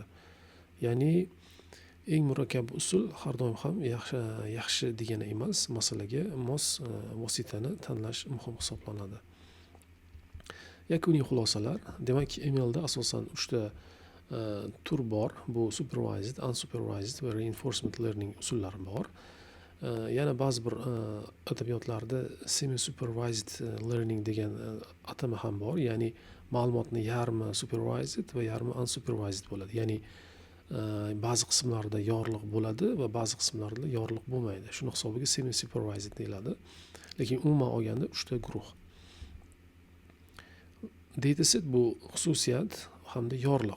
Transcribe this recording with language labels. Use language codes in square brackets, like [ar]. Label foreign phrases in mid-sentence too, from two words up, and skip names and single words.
[uz] Ya'ni eng murakkab usul har doim ham yaxshi degani emas, masalaga mos vositani tanlash muhim hisoblanadi. Yakuniy xulosalar. Demak, MLda asosan 3 ta tur bor. Bu [en] supervised, unsupervised [uz] va [en] reinforcement learning [uz] usullari bor. Yana ba'zi bir adabiyotlarda [en] semi-supervised learning [uz] degan atama ham bor. Ya'ni ma'lumotni yarmi supervised va yarmi unsupervised bo'ladi. Ya'ni ba'zi qismlarida yorliq bo'ladi va ba'zi qismlarida yorliq bo'lmaydi. Shuni hisobiga semi-supervised deyiladi. Lekin umuman olganda 3 ta guruh. Dataset bu xususiyat hamda yorliq.